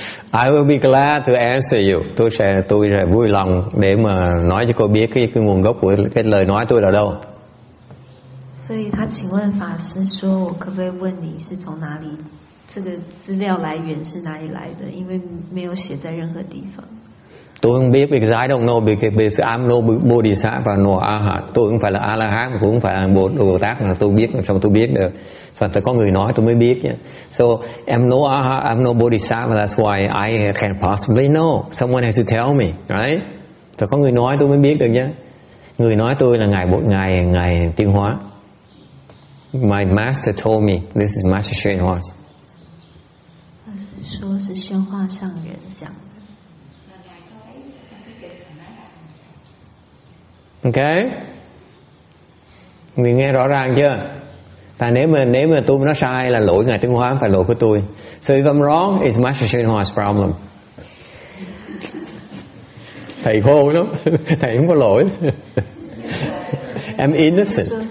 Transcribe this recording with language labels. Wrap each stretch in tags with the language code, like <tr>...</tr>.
<en>I will be glad to answer you.</en> <vi>Tôi sẽ vui lòng để mà nói cho cô biết cái nguồn gốc của cái lời nói tôi là đâu.</vi> <zh>所以他请问法师说，我可不可以问你是从哪里？这个资料来源是哪里来的？因为没有写在任何地方。</zh> <vi>Tôi không biết</vi> <en>because I don't know because I'm no Bodhisattva nor Arhat.</en> <vi>Tôi không phải là A La Hán, cũng không phải là Bồ Tát mà tôi biết, sao tôi biết được? Phải có người nói tôi mới biết nhé.</vi> <en>So I'm no Arhat, I'm no Bodhisattva. That's why I can't possibly know. Someone has to tell me, right?</en> <vi>Phải có người nói tôi mới biết được nhé. Người nói tôi là ngài Tiên Hóa.</vi> <en>My master told me this is Master Hsuan Hua.</en> <zh>说是宣化上人讲的。</zh> <vi>Ok, mình nghe rõ ràng chưa? Tại nếu mà tôi nói sai là lỗi Ngài Tiên Hóa, không phải lỗi của tôi.</vi> <en>So if I'm wrong, it's Master Hsuan Hua's problem.</en> <vi>Thầy khô lắm. Thầy không có lỗi.</vi> <en>I'm innocent.</en>